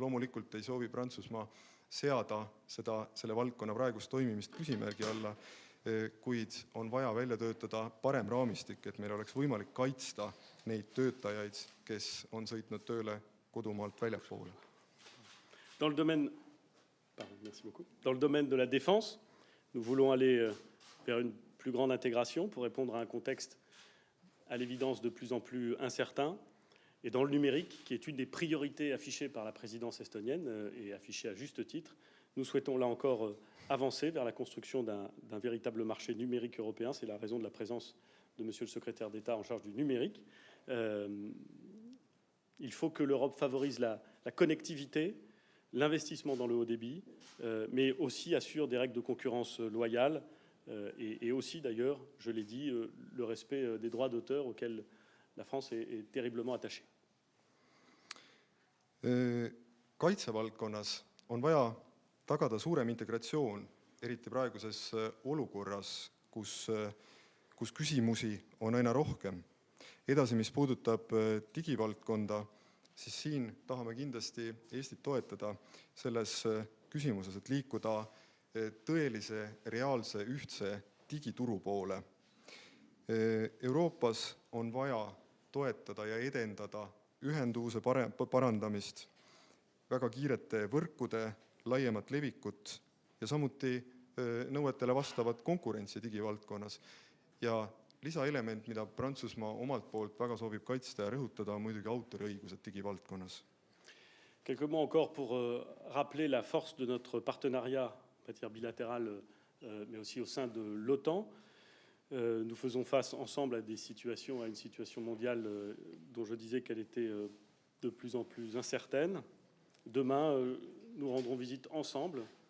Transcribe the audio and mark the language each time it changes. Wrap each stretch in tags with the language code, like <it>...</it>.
<et>Loomulikult ei soovi Prantsusmaa seada selle valdkonna praegust toimimist küsimärgi alla, kuid on vaja välja töötada parem raamistik, et meil oleks võimalik kaitsta neid töötajaid, kes on sõitnud tööle kodumaalt väljapoole.</et> <fr>Dans le domaine de la défense, nous voulons aller vers une plus grande intégration pour répondre à un contexte à l'évidence de plus en plus incertain. Et dans le numérique, qui est une des priorités affichées par la présidence estonienne et affichée à juste titre, nous souhaitons là encore avancer vers la construction d'un véritable marché numérique européen. C'est la raison de la présence de Monsieur le secrétaire d'État en charge du numérique. Il faut que l'Europe favorise la connectivité, l'investissement dans le haut débit, mais aussi assure des règles de concurrence loyales et aussi, d'ailleurs, je l'ai dit, le respect des droits d'auteur auxquels la France est terriblement attachée.</fr> <et>Kaitsevaldkonnas on vaja tagada suurem integratsioon, eriti praeguses olukorras, kus küsimusi on aina rohkem. Edasi, mis puudutab digivaldkonda, siis siin tahame kindlasti Eestit toetada selles küsimuses, et liikuda tõelise, reaalse, ühtse digituru poole. Euroopas on vaja toetada ja edendada ühenduvuse parandamist, väga kiirete võrkude laiemat levikut ja samuti nõuetele vastavat konkurentsi digivaldkonnas. Ja lisaelement, mida Prantsusmaa omalt poolt väga soovib kaitsta ja rõhutada, on muidugi autoriõigused digivaldkonnas.</et> <fr>Quelques mots encore pour rappeler la force de notre partenariat en matière bilatérale, mais aussi au sein de l'OTAN. Nous faisons face ensemble à une situation mondiale dont je disais qu'elle était de plus en plus incertaine. Demain, nous rendrons visite ensemble</fr>